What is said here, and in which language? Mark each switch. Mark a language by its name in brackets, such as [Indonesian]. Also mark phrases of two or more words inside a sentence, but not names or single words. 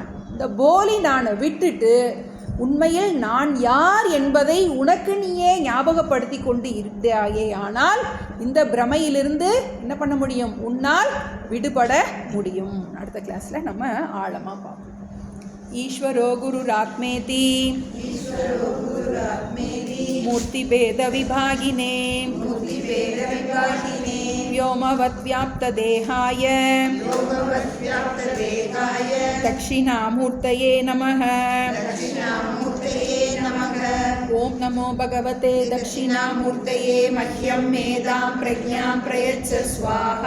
[Tamil] இந்த போலி நானை விட்டுட்டு உண்மையில் நான் யார் என்பதை உனக்கு நீயே ஞாபகப்படுத்தி கொண்டு இருந்தாயே ஆனால் இந்த பிரமையிலிருந்து என்ன பண்ண முடியும், உன்னால் விடுபட முடியும். அடுத்த கிளாஸில் நம்ம ஆழமாக பார்ப்போம். [Sanskrit] ईश्वरो गुरुरात्मेति मूर्तिभेद विभागिने व्योमवत् व्याप्तदेहाय दक्षिणामूर्तये नमः. ओम नमो भगवते दक्षिणामूर्तये मह्यं मेधां प्रज्ञां प्रयच्छ स्वाहा.